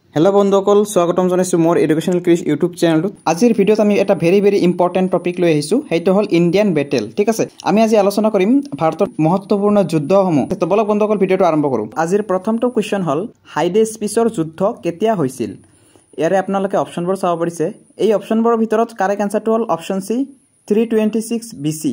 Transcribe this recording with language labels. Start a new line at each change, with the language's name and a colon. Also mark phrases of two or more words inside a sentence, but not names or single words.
Assamese: হেল' বন্ধুসকল স্বাগতম জনাইছো মোৰ এডুকেশ্যনেল ক্ৰিশ ইউটিউব চেনেল। আজিৰ ভিডিঅ'ত আমি এটা
English: very important topic
Assamese: লৈ আহিছো, হেইটো হল
English: Indian battle.
Assamese: ঠিক আছে, আমি আজি আলোচনা কৰিম ভাৰতৰ মহত্বপূৰ্ণ যুদ্ধসমূহ। তো বলক বন্ধুসকল ভিডিওটো আৰম্ভ কৰো। আজিৰ প্ৰথমটো কোৱেশ্চন হল হাইডে স্পিচৰ যুদ্ধ কেতিয়া হৈছিল। ইয়াৰে আপোনালোকে অপচনবোৰ চাব পাৰিছে। এই অপচনবোৰৰ ভিতৰত
English: correct answerটো
Assamese: হল
English: option C
Assamese: 326 বিসি।